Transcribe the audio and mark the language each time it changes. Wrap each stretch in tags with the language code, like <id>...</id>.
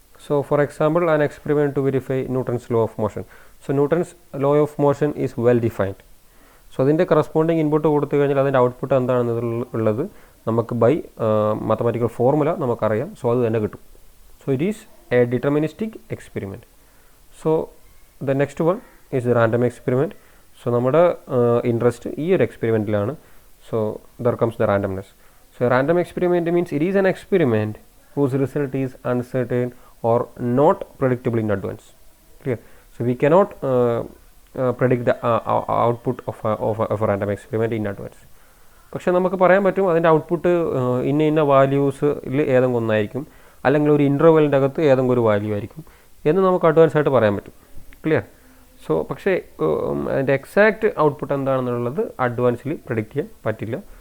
<en>So for example an experiment to verify Newton's law of motion. So Newton's law of motion is well defined.</en> <ml>So അതിൻ്റെ corresponding input കൊടുത്തു കഴിഞ്ഞാൽ അതിൻ്റെ output എന്താണെന്നുള്ളത് നമുക്ക് by mathematical formula നമുക്കറിയാം. So അത് തന്നെ കിട്ടും.</ml> <en>So it is a deterministic experiment. So the next one is the random experiment.</en> <ml>So നമ്മുടെ ഇൻട്രസ്റ്റ് ഈ ഒരു എക്സ്പെരിമെൻറ്റിലാണ്.</ml> <en>So there comes the randomness. So random experiment means it is an experiment whose result is uncertain or not predictable in advance. Clear? So we cannot predict the output of a random experiment in advance.</en> <ml>പക്ഷേ നമുക്ക് പറയാൻ പറ്റും അതിൻ്റെ output ഇന്ന വാല്യൂസിൽ ഏതെങ്കിലും ഒന്നായിരിക്കും, അല്ലെങ്കിൽ ഒരു ഇൻ്റർവെലിൻ്റെ അകത്ത് ഏതെങ്കിലും ഒരു വാല്യൂ ആയിരിക്കും എന്ന് നമുക്ക് അഡ്വാൻസ് ആയിട്ട് പറയാൻ പറ്റും. ക്ലിയർ? സോ പക്ഷേ അതിൻ്റെ എക്സാക്റ്റ് ഔട്ട്പുട്ട് എന്താണെന്നുള്ളത് അഡ്വാൻസിൽ പ്രെഡിക്റ്റ് ചെയ്യാൻ പറ്റില്ല.</ml>